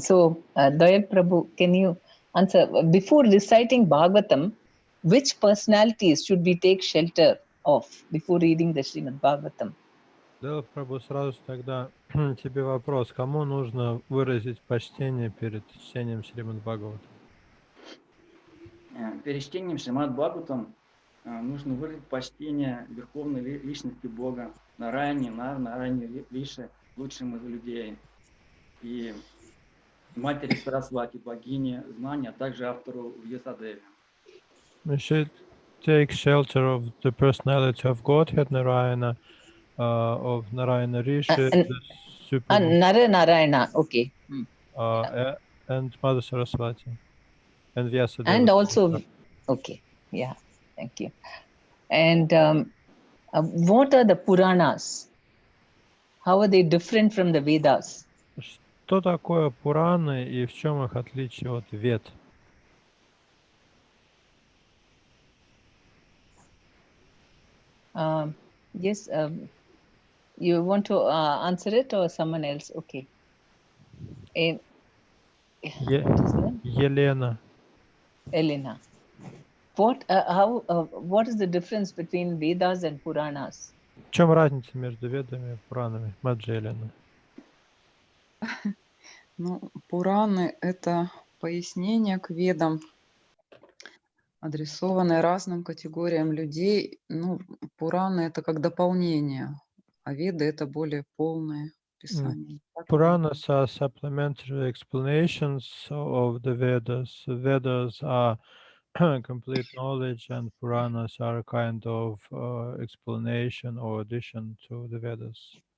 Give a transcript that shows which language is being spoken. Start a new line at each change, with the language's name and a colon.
English: So, Dayal Prabhu, can you answer, before reciting Bhagavatam, which personalities should we take shelter of before reading the Srimad Bhagavatam?
Russian: Да, Прабhu, сразу тогда тебе вопрос. Кому нужно выразить почтение перед чтением Шримад Бхагаватам? Перед чтением Шримад Бхагаватам нужно выразить почтение верховной личности Бога, Нараяне Више, лучшим из людей, и матери Сарасвати, богине знания, а также автору Вьясадеве.
English: We should take shelter of the personality of Godhead Narayana, of Narayana Rishi, the Supreme, Nara Narayana, okay. and Mother Saraswati, and Vyasadeva. And also, okay, yeah, thank you. And what are the Puranas? How are they different from the Vedas?
Russian: Что такое Пураны и в чем их отличие от Вед?
English: Yes, you want to answer it or someone else? Okay. What is that?
Russian: Елена.
English: Elena. What is the difference between Vedas and Puranas?
Russian: В чем разница между Ведами и Пуранами? Маджи Елена. Ну, Пураны – это пояснение к Ведам, адресованные разным категориям людей. Ну, Пураны – это как дополнение, а Веды – это более полное писание.
English: Puranas are supplementary explanations of the Vedas. Vedas are complete knowledge, and Puranas are a kind of explanation or addition to the Vedas.